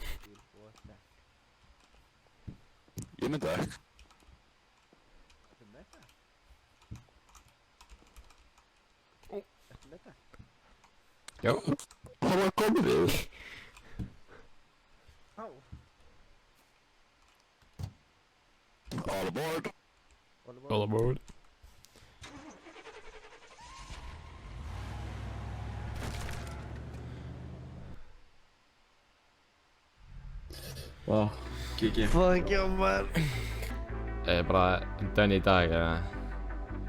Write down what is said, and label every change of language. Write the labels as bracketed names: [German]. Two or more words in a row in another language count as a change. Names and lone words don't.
[Icelandic] båten. Ég myndi það ekki. Ertu með það? Ertu með það? Já. Það var komið við. Á! [English] All aboard. All aboard. [Icelandic] Vá, GG. Fuck, já maður! Bara den í dag, eða?